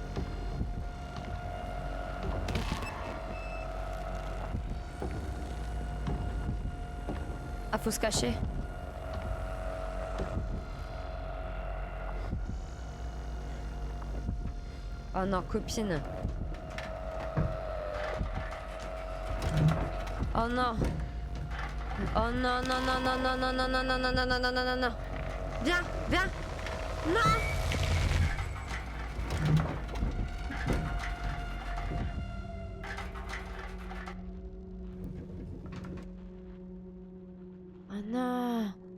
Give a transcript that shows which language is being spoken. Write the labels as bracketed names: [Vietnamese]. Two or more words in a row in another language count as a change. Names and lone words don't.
[French] Ah, faut se cacher. Oh non, copine. Oh non. Oh non, non, non, non, non, non, non, non, non, non, non, non, non, non, non, non. Viens, viens. Non. Oh non.